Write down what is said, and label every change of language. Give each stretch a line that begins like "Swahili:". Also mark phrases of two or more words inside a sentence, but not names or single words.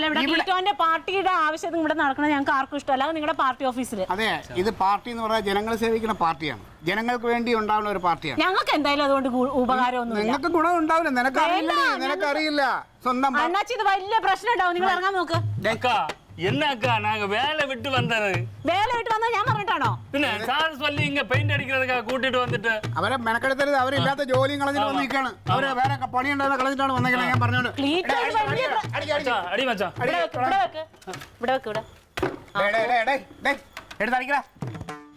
Malayalam: ഇവിടെ ക്ലീറ്റോന്റെ പാർട്ടിയുടെ ആവശ്യത്തിന് ഇവിടെ നടക്കണം. ഞങ്ങൾക്ക് ആർക്കും ഇഷ്ടമല്ല. നിങ്ങളുടെ പാർട്ടി ഓഫീസിൽ. അതെ, ഇത് പാർട്ടി എന്ന് പറഞ്ഞാൽ ജനങ്ങളെ സേവിക്കുന്ന പാർട്ടിയാണ്. ജനങ്ങൾക്ക് വേണ്ടി ഉണ്ടാവുന്ന ഒരു പാർട്ടിയാണ്. ഞങ്ങൾക്ക് എന്തായാലും അതുകൊണ്ട് ഉപകാരമൊന്നും. നിങ്ങൾക്ക് ഗുണം ഉണ്ടാവില്ല. നിനക്കറിയില്ല. സ്വന്തം അണ്ണാച്ചി, ഇത് വലിയ പ്രശ്നം ഉണ്ടാവും. നിങ്ങൾ ഇറങ്ങാൻ നോക്ക്.
Tamil: என்னக்கா நாங்க வேலை விட்டு வந்தது? வேலை விட்டு வந்தா
Malayalam: ഞാൻ പറഞ്ഞിട്ടാണോ? പിന്നെ സാർ சொல்லி ഇങ്ങ പെയിന്റ് അടിക്കുന്നതൊക്കെ കൂട്ടിട്ട് വന്നിട്ട് അവരെ മെനക്കെടുത്തരുത്. അവരില്ലാത്ത ജോലിയും കളഞ്ഞിട്ട് വന്നിരിക്കാണ്. അവര് വേറെ പണി ഉണ്ടാകുന്ന കളഞ്ഞിട്ടാണ് വന്നേക്കുന്നത്. ഞാൻ പറഞ്ഞോണ്ട് അടി മച്ചാ. ഇവിടെ വെക്ക്. എടുത്തടിക്കടാ.